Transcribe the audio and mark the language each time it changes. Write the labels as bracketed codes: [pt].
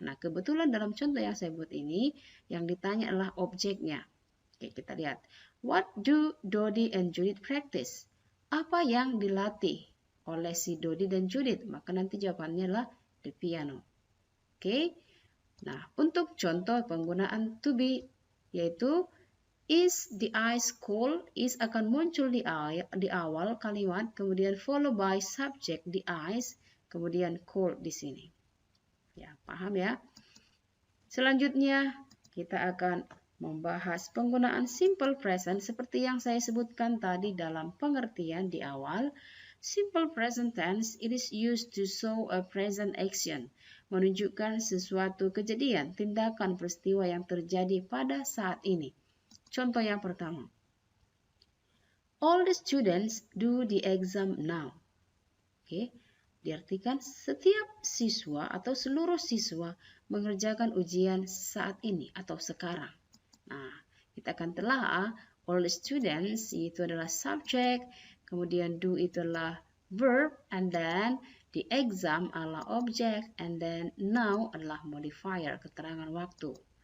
[id] Nah, kebetulan dalam contoh yang saya buat ini, yang ditanya adalah objeknya. Oke, kita lihat. [en] What do Dodi and Judith practice? [id] Apa yang dilatih oleh si Dodi dan Judith? Maka nanti jawabannya adalah [en] the piano. [id] Oke. Nah, untuk contoh penggunaan to be, yaitu [en] is the ice cold? [id] Is akan muncul di awal kalimat, kemudian [en] follow by subject the ice, [id] kemudian cold di sini. Ya, paham ya? Selanjutnya, kita akan membahas penggunaan simple present seperti yang saya sebutkan tadi dalam pengertian di awal. Simple present tense, [en] it is used to show a present action, [id] menunjukkan sesuatu kejadian, tindakan, peristiwa yang terjadi pada saat ini. Contoh yang pertama. [en] All the students do the exam now. [id] Oke, diartikan setiap siswa atau seluruh siswa mengerjakan ujian saat ini atau sekarang. Nah, kita akan telah [en] all the students [id] itu adalah subject, kemudian do itu adalah verb, and then the exam adalah object, and then now adalah modifier, keterangan waktu.